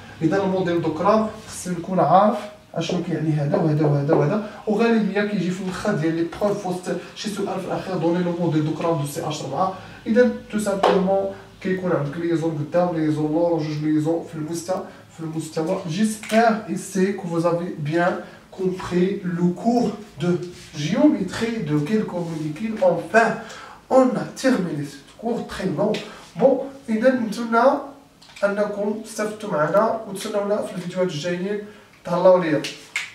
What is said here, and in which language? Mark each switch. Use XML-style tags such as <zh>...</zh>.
<ar>اذا الموديل دوكرام خصني نكون عارف اشنو كيعني هذا وهذا وهذا وهذا، وغالبا كيجي في الاخر ديال لي بروف وسط شي سؤال في الاخير</ar> <fr>دوني لو موديل دوكرام دو CH4.</fr> <ar>اذا</ar> <fr>تو سامبلومون</fr> <ar>كيكون عندك ليزون قدام ليزون لور وجوج ليزون في المستوى.</ar> <fr>J'espère ici que vous avez bien compris le cours de géométrie de quelques molécules. Enfin, on a terminé ce cours très long.</fr> <ar>Bon, إذا نتمنى أنكم استفدتوا معنا وتسناونا في الفيديوهات الجايين. تهلاو ليا.</ar>